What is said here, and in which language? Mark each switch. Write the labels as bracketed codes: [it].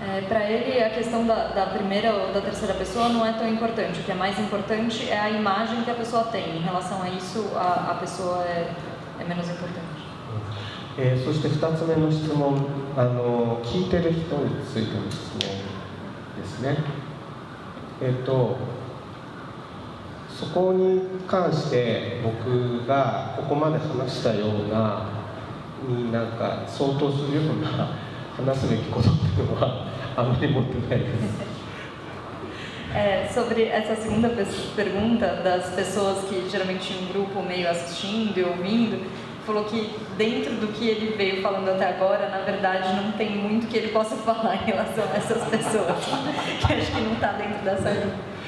[pt] Para ele, a questão da primeira ou da terceira pessoa não é tão importante. O que é mais importante é a imagem que a pessoa tem. Em relação a isso, a pessoa é menos importante. [ja] そして2つ目の質問、聞いてる人についての質問ですね。そこに関して僕がここまで話したようなになんか相当するような話すべきことっていうのはあまり持ってないです。 [pt] Sobre essa segunda pergunta das pessoas que geralmente tinham um grupo meio assistindo e ouvindo, falou que dentro do que ele veio falando até agora, na verdade não tem muito que ele possa falar em relação a essas pessoas, que acho que não está dentro dessa linha.